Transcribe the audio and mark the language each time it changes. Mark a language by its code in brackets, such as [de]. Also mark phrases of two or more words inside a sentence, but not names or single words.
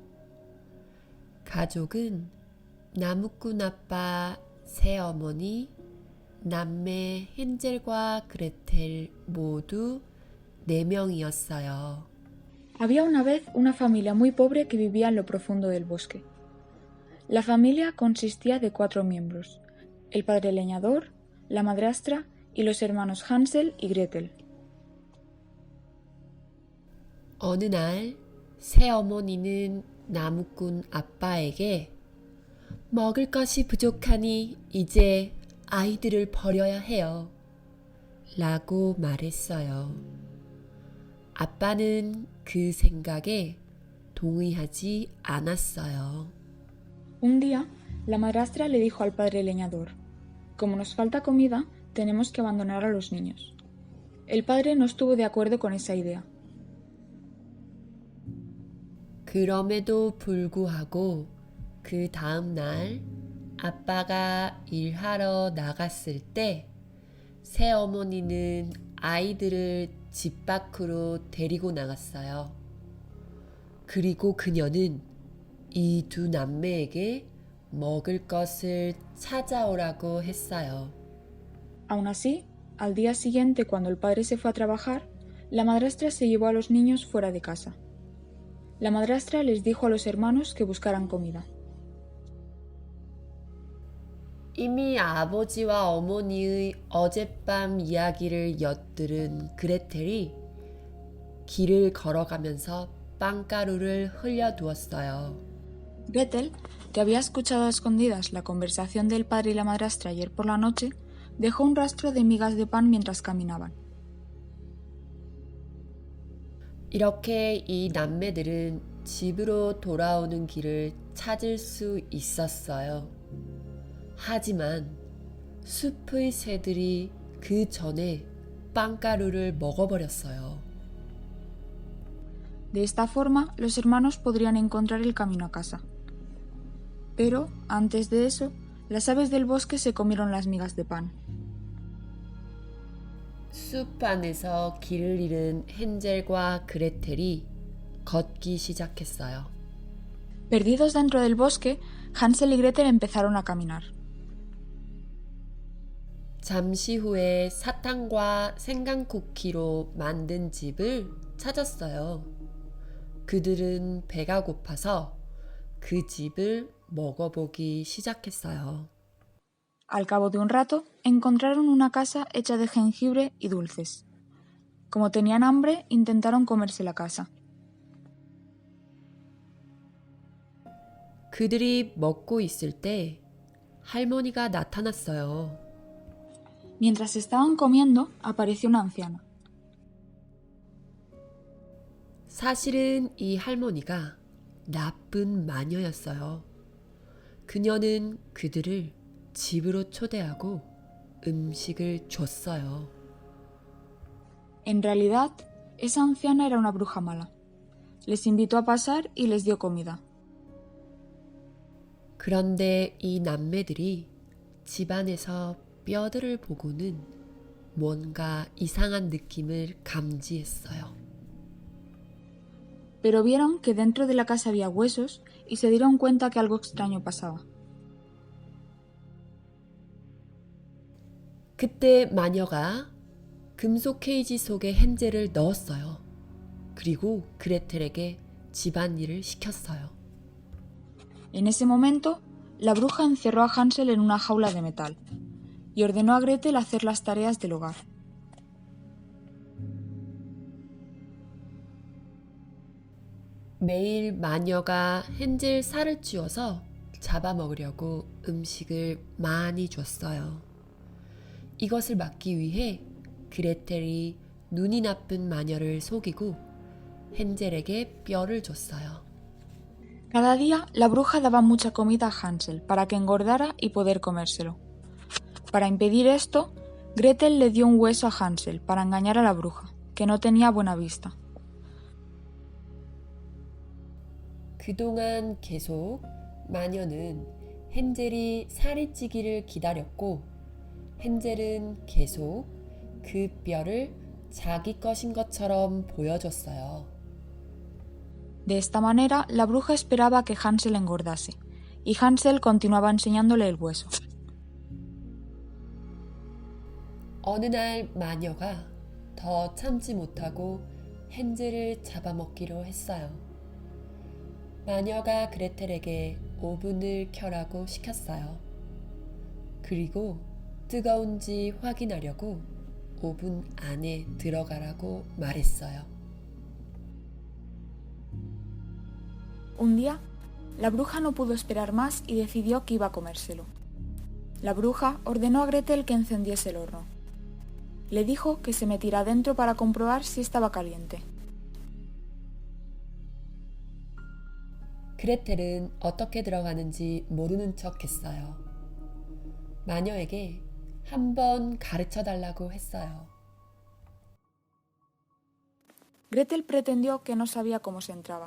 [ko] 가족은 나무꾼 아빠, 새어머니, 남매 헨젤과 그레텔 모두 4명이었어요. [es] Había una vez una familia muy pobre que vivía en lo profundo del bosque. La familia consistía de 4 miembros: el padre leñador, la madrastra y los hermanos Hansel y Gretel. [ko] 어느 날 새어머니는 나무꾼 아빠에게 먹을 것이 부족하니 이제 아이들을 버려야 해요. 라고 말했어요. 아빠는 그 생각에 동의하지 않았어요. [es] Un día, la madrastra le dijo al padre leñador: como nos falta comida, tenemos que abandonar a los niños. El padre no estuvo de acuerdo con esa idea. [ko] 그럼에도 불구하고 그 다음 날 아빠가 일하러 나갔을 때 새어머니는 아이들을 집 밖으로 데리고 나갔어요. 그리고 그녀는 이 2 남매에게 먹을 것을 찾아오라고 했어요. [es] Aún así, al día siguiente, cuando el padre se fue a trabajar, la madrastra se llevó a los niños fuera de casa. La madrastra les dijo a los hermanos que buscaran comida. [ko] 이미 아버지와 어머니의 어젯밤 이야기를 엿들은 그레텔이 길을 걸어가면서 빵가루를 흘려두었어요. [es] Gretel, que había escuchado a escondidas la conversación del padre y la madrastra ayer por la noche, dejó un rastro de migas de pan mientras caminaban. [ko] 이렇게 이 남매들은 집으로 돌아오는 길을 찾을 수 있었어요. 하지만 숲의 새들이 그 전에 빵가루를 먹어버렸어요. [es] De esta forma, los hermanos podrían encontrar el camino a casa. Pero, antes de eso, las aves del bosque se comieron las migas de pan. [ko] 숲 안에서 길을 잃은 헨젤과 그레텔이 걷기 시작했어요. [es] Perdidos dentro del bosque, Hansel y Gretel empezaron a caminar. [ko] 잠시 후에 사탕과 생강쿠키로 만든 집을 찾았어요. 그들은 배가 고파서 그 집을 먹어보기 시작했어요. [es] Al cabo de un rato, encontraron una casa hecha de jengibre y dulces. Como tenían hambre, intentaron comerse la casa. [ko] 그들이 먹고 있을 때 할머니가 나타났어요. [es] Mientras estaban comiendo, apareció una anciana. [ko] 사실은 이 할머니가 나쁜 마녀였어요. 그녀는 그들을 집으로 초대하고 음식을 줬어요. [es] En realidad, esa anciana era una bruja mala. Les invitó a pasar y les dio comida. [ko] 그런데 이 남매들이 집안에서 뼈들을 보고는 뭔가 이상한 느낌을 감지했어요. [es] Pero vieron que dentro de la casa había huesos y se dieron cuenta que algo extraño pasaba. [ko] 그때 마녀가 금속 케이지 속에 헨젤을 넣었어요. 그리고 그레텔에게 집안일을 시켰어요. [es] En ese momento, la bruja encerró a Hansel en una jaula de metal y ordenó a Gretel hacer las tareas del hogar. [ko] 매일 마녀가 헨젤 살을 찌워서 잡아먹으려고 음식을 많이 줬어요. 이것을 막기 위해 그레텔이 눈이 나쁜 마녀를 속이고 헨젤에게 뼈를 줬어요. [es] Cada día, la bruja daba mucha comida a Hansel para que engordara y poder comérselo. Para impedir esto, Gretel le dio un hueso a Hansel para engañar a la bruja, que no tenía buena vista. [ko] 그동안 계속 마녀는 헨젤이 살이 찌기를 기다렸고 헨젤은 계속 그 뼈를 자기 것인 것처럼 보여줬어요. [es] De esta manera, la bruja esperaba que Hansel engordase, y Hansel continuaba enseñándole el hueso. [ko] 어느 날 마녀가 더 참지 못하고 헨젤을 잡아먹기로 했어요. 마녀가 그레텔에게 오븐을 켜라고 시켰어요. 그리고 뜨거운지 확인하려고 오븐 안에 들어가라고 말했어요. [es] Un día, la bruja no pudo esperar más y decidió que iba a comérselo. La bruja ordenó a Gretel que encendiese el horno. Le dijo que se metiera dentro para comprobar si estaba caliente. [ko] 그레텔은 어떻게 들어가는지 모르는 척 했어요. 마녀에게 한번 가르쳐 달라고 했어요. [es] Gretel pretendió que no sabía cómo se entraba.